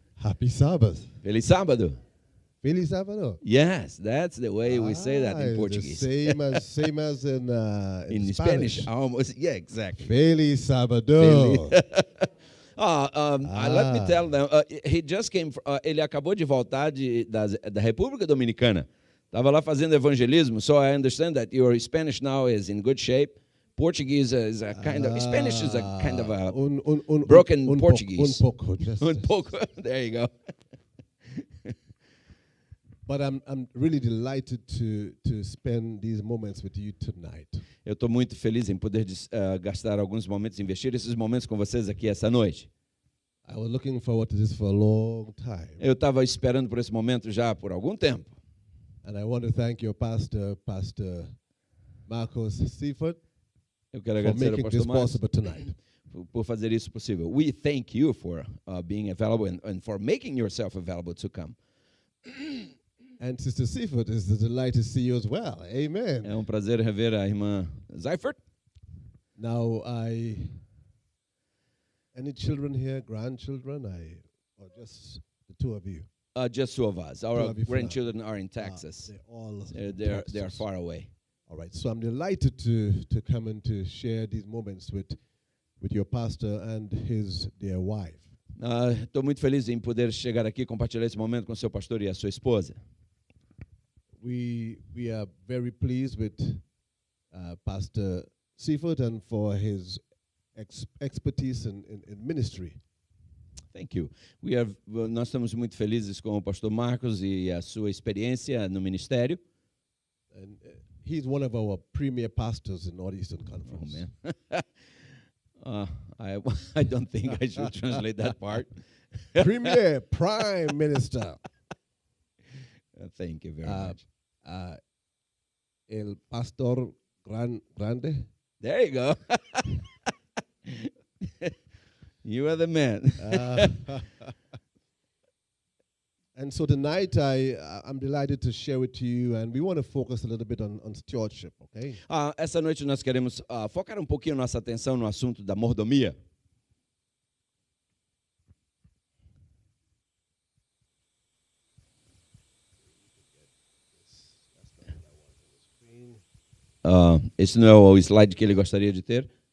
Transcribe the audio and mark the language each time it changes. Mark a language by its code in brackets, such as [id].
[en] Happy Sabbath. [pt] Feliz sábado. Feliz Sábado. [en] Yes, that's the way we say that in Portuguese. Same as in Spanish, almost. Yeah, exactly. [pt] Feliz Sábado. [en] Let me tell them, he just came. [pt] Ele acabou de voltar da República Dominicana. Estava lá fazendo evangelismo. [en] So I understand that your Spanish now is in good shape. Portuguese is a kind of Spanish is a kind of a broken Portuguese. [pt] Pouco. Pouco. [en] There you go. But I'm really delighted to spend these moments with you tonight. [pt] Eu estou muito feliz em poder gastar alguns momentos, investir esses momentos com vocês aqui essa noite. [en] I was looking forward to this for a long time. [pt] Eu estava esperando por esse momento já por algum tempo. [en] And I want to thank your pastor, Pastor Marcos Seifert, [pt] Eu quero [en] for [pt] agradecer ao [en] making this [pt] pastor Marcos [en] possible tonight. [pt] por fazer isso possível. [en] We thank you for being available and for making yourself available to come. And Sister Seifert, it's a delight to see you as well. Amen. [pt] É prazer rever a irmã Seifert. [en] Now, any children here, grandchildren, or just the two of you? Just two of us. Our Two of you for grandchildren are in Texas. They're all They are Texas. far away. All right, so I'm delighted to come and to share these moments with your pastor and his dear wife. [pt] Estou muito feliz em poder chegar aqui e compartilhar esse momento com seu pastor e a sua esposa. [en] We are very pleased with Pastor Seifert and for his expertise in ministry. Thank you. [pt] Nós estamos muito felizes com o pastor Marcos e a sua experiência no ministério. [en] And he's one of our premier pastors in Northeastern Conference. Oh, man. I don't think I should translate that part. Premier Prime Minister. Thank you very much. [es] El Pastor Grande. [en] There you go. You are the man. And so tonight I'm delighted to share with you, and we want to focus a little bit on stewardship, okay? [pt] Essa noite nós queremos focar pouquinho nossa atenção no assunto da mordomia. Esse não é o slide que ele gostaria de ter?